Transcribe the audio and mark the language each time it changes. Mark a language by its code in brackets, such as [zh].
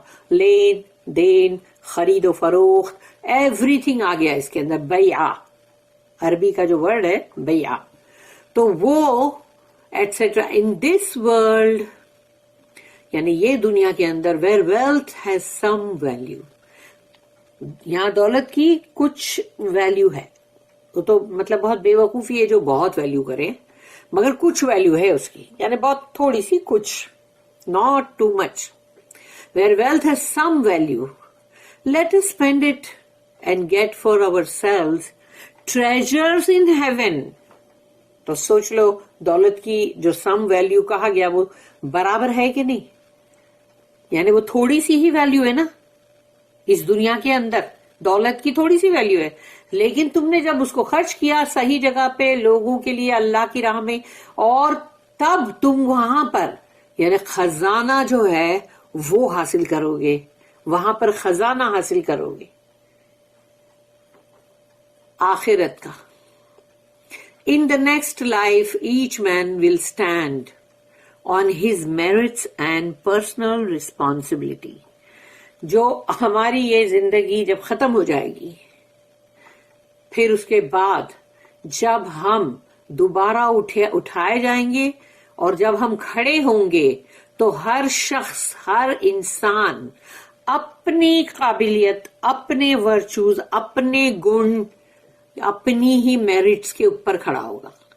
[ur] لین دین، خرید و فروخت، ایوری تھنگ آ گیا اس کے اندر۔ بیع عربی کا جو ورڈ ہے بیع، تو وہ ایٹسٹرا ان دس ورلڈ، یعنی یہ دنیا کے اندر، [en] where wealth has some value، [ur] یہاں دولت کی کچھ ویلیو ہے، وہ تو مطلب بہت بے وقوفی ہے جو بہت ویلیو کرے، مگر کچھ ویلیو ہے اس کی، یعنی بہت تھوڑی سی، کچھ، [en] not too much. Where wealth has some value, let us spend it and get for ourselves treasures in heaven. [ur] تو سوچ لو دولت کی جو سم ویلیو کہا گیا وہ برابر ہے کہ نہیں، یعنی وہ تھوڑی سی ہی ویلیو ہے نا اس دنیا کے اندر، دولت کی تھوڑی سی ویلیو ہے، لیکن تم نے جب اس کو خرچ کیا صحیح جگہ پہ لوگوں کے لیے اللہ کی راہ میں، اور تب تم وہاں پر یعنی خزانہ جو ہے وہ حاصل کرو گے، وہاں پر خزانہ حاصل کرو گے آخرت کا. [en] In the next life, each man will stand on his merits and personal responsibility. [ur] جو ہماری یہ زندگی جب ختم ہو جائے گی، پھر اس کے بعد جب ہم دوبارہ اٹھائے جائیں گے اور جب ہم کھڑے ہوں گے تو ہر شخص، ہر انسان اپنی قابلیت، اپنے ورچوز، اپنے گن، اپنی ہی میرٹس کے اوپر کھڑا ہوگا.